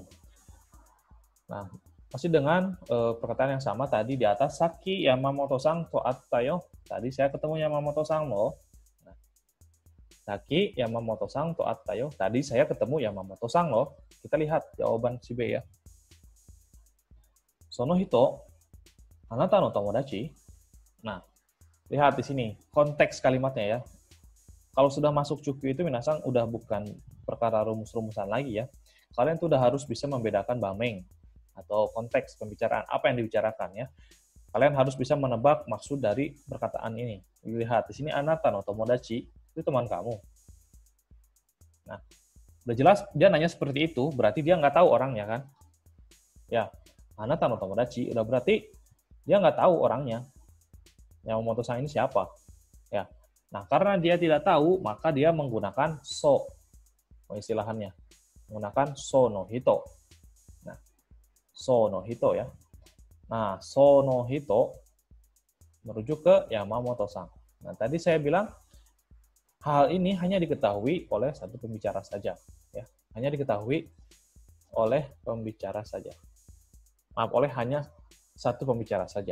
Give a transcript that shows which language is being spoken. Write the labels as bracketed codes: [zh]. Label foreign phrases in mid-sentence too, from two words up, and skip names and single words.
[id] Nah, masih dengan perkataan yang sama tadi di atas, [ja] さっき山本さんと会ったよ. [id] Tadi saya ketemu Yamamoto-san loh. Nah, [ja] さっき山本さんと会ったよ. [id] Tadi saya ketemu Yamamoto-san loh. Kita lihat jawaban si B ya. [ja] その人、あなたの友達. [id] Nah, lihat di sini konteks kalimatnya ya. Kalau sudah masuk cuku itu minasan udah bukan perkara rumus-rumusan lagi ya. Kalian tuh udah harus bisa membedakan bameng atau konteks pembicaraan, apa yang dibicarakan ya. Kalian harus bisa menebak maksud dari perkataan ini. Lihat di sini [ja] あなたの友達 [id] itu teman kamu. Nah, udah jelas dia nanya seperti itu, berarti dia nggak tahu orangnya kan? Ya, [ja] あなたの友達 [id] udah berarti dia nggak tahu orangnya. Yamamoto-san ini siapa? Ya. Nah, karena dia tidak tahu, maka dia menggunakan so istilahannya. Menggunakan [ja] その人. [id] Nah, [ja] その人 [id] ya. Nah, [ja] その人 [id] merujuk ke Yamamoto-san. Nah, tadi saya bilang hal ini hanya diketahui oleh satu pembicara saja, ya. Hanya diketahui oleh pembicara saja. Maaf, oleh hanya satu pembicara saja.